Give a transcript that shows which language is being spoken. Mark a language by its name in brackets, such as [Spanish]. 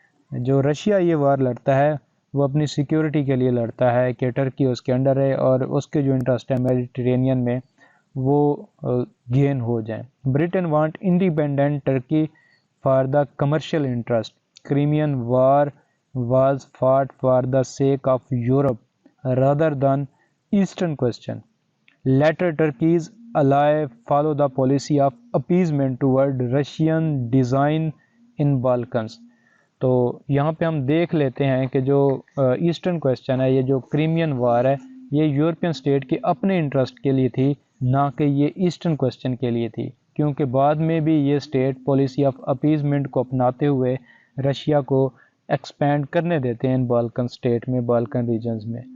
[Urdu] جو رشیا یہ وار لڑتا ہے وہ اپنی سیکیورٹی کے لیے لڑتا ہے کہ ٹرکی اس کے انڈر ہے اور اس کے جو انٹرسٹ ہے میڈیٹرینین میں وہ گین ہو جائیں. [English] Britain want independent Turkey for the commercial interest. Crimean war was fought for the sake of Europe rather than Eastern question. Later Turkey's ally follow the policy of appeasement toward Russian design in Balkans. [Urdu] تو یہاں پہ ہم دیکھ لیتے ہیں کہ جو eastern question ہے، یہ جو کریمین وار ہے، یہ یورپین اسٹیٹ کے اپنے انٹرسٹ کے لیے تھی، نہ کہ یہ ایسٹرن کویسچن کے لیے تھی، کیونکہ بعد میں بھی یہ اسٹیٹ پالیسی آف اپیزمنٹ کو اپناتے ہوئے رشیا کو ایکسپینڈ کرنے دیتے ہیں ان بالکن اسٹیٹ میں، بالکن ریجنز میں.